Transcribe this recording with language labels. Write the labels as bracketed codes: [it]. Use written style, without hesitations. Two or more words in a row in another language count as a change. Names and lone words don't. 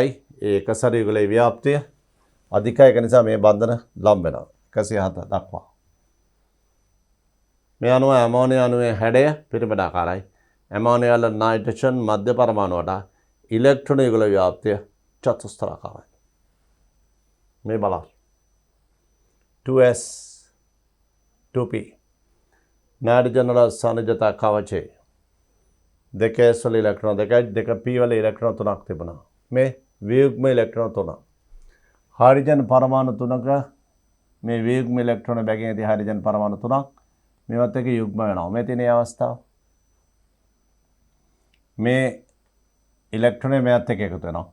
[si] ඒ එකසර යුගලයේ ව්‍යාප්තිය අධිකයි. ඒක නිසා මේ බන්ධන ලම්බ වෙනවා 107 දක්වා. මේ අණුව ඇමෝනියා අණුවේ හැඩය පිරමිඩාකාරයි. ඇමෝනියා වල නයිට්‍රජන් මධ්‍ය පරමාණු වඩා ඉලෙක්ට්‍රෝන යුගල ව්‍යාප්තිය චතුස්තලාකාරයි. මේ බලන්න 2s 2p නයිට්‍රජන් වල සානිධ්‍යතා කවචේ දෙකේ වල ඉලෙක්ට්‍රෝන දෙකයි දෙක p වල ඉලෙක්ට්‍රෝන තුනක් තිබුණා. මේ වියුග්ම ඉලෙක්ට්‍රෝන තුන. හයිඩ්‍රජන් පරමාණු තුනක මේ වියුග්ම ඉලෙක්ට්‍රෝන බැගින් ඇති හයිඩ්‍රජන් පරමාණු තුනක් මේවත් එක්ක යුග්ම වෙනවා. මේ තියෙන අවස්ථාව. මේ ඉලෙක්ට්‍රෝනේ මෙයත් එක්ක එකතු වෙනවා.